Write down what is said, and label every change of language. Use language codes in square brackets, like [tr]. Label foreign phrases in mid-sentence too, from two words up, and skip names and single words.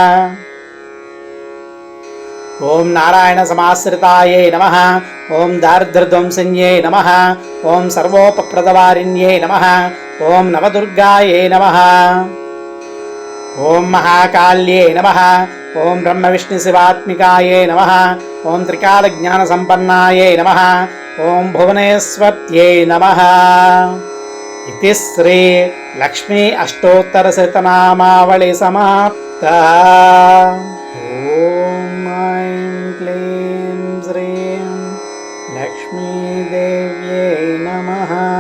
[sa] ओं नारायणसमाश्रितायै नमः, ओं दारिद्र्यध्वंसिन्यै नमः, ओं सर्वोपप्रदवारिण्यै नमः, ओं नवदुर्गायै नमः, ओं महाकाल्यै नमः, ఓం బ్రహ్మ విష్ణు శివాత్మికాయే నమః. ఓం త్రికాలజ్ఞానసంపన్నాయే నమః. ఓం భువనేశ్వర్త్యై నమః. [te] ఇది శ్రీ లక్ష్మీ అష్టోత్తరశతనామావళి సమాప్త. [sa] ఓం ఐం క్లీం శ్రీం లక్ష్మీదేవ్యై నమః.